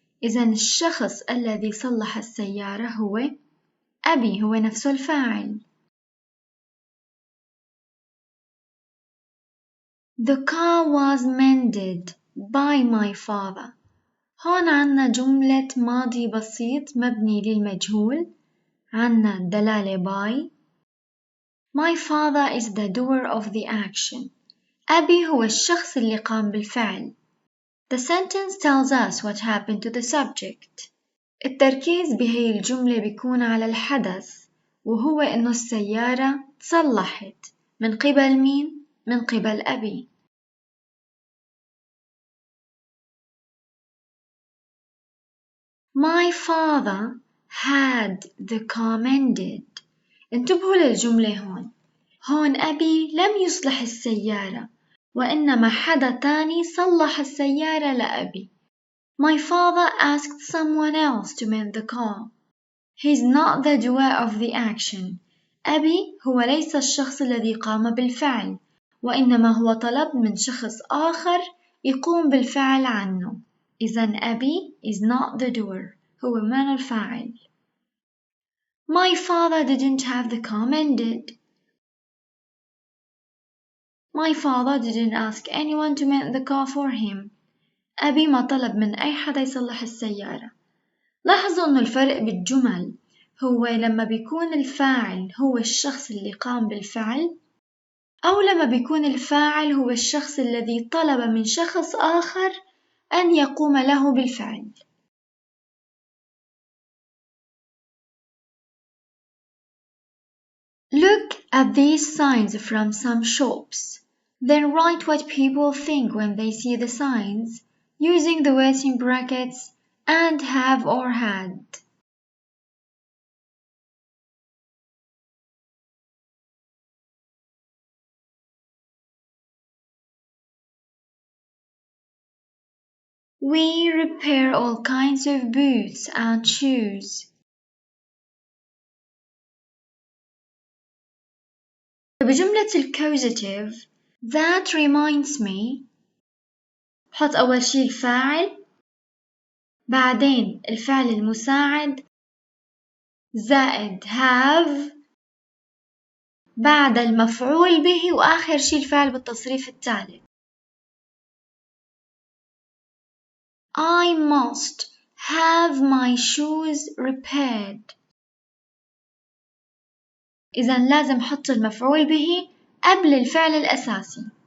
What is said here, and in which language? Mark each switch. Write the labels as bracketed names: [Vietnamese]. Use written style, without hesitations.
[Arabic] إذن الشخص الذي صلح السيارة هو أبي، هو نفسه الفاعل. [English] The car was mended by my father. [Arabic] هون عنا جملة ماضي بسيط مبني للمجهول، عنا الدلالة by. [English] My father is the doer of the action. [Arabic] أبي هو الشخص اللي قام بالفعل. [English] The sentence tells us what happened to the subject. [Arabic] التركيز بهي الجملة بيكون على الحدث، وهو إنه السيارة تصلحت من قبل مين؟ من قبل أبي. [English] My father had the car mended. [Arabic] انتبهوا للجملة هون أبي لم يصلح السيارة، وإنما حدا تاني صلح السيارة لأبي. [English] My father asked someone else to mend the car. He's not the doer of the action. [Arabic] أبي هو ليس الشخص الذي قام بالفعل، وإنما هو طلب من شخص آخر يقوم بالفعل عنه. إذن أبي [English] is not the doer، [Arabic] هو من الفاعل. [English] My father didn't have the car mended. My father didn't ask anyone to mend the car for him. [Arabic] أبي ما طلب من أي حدا يصلح السيارة. لاحظوا أنه الفرق بالجمل هو لما بيكون الفاعل هو الشخص اللي قام بالفعل، أو لما بيكون الفاعل هو الشخص الذي طلب من شخص آخر أن يقوم له بالفعل. [English] Look at these signs from some shops. Then write what people think when they see the signs, using the words in brackets and have or had. We repair all kinds of boots and shoes. [Arabic] بجملة الكوزاتيف [English] that reminds me [Arabic] حط أول شي الفاعل، بعدين الفعل المساعد زائد have، بعد المفعول به، وآخر شي الفعل بالتصريف التالي. [English] I must have my shoes repaired. [Arabic] إذن لازم حط المفعول به قبل الفعل الأساسي.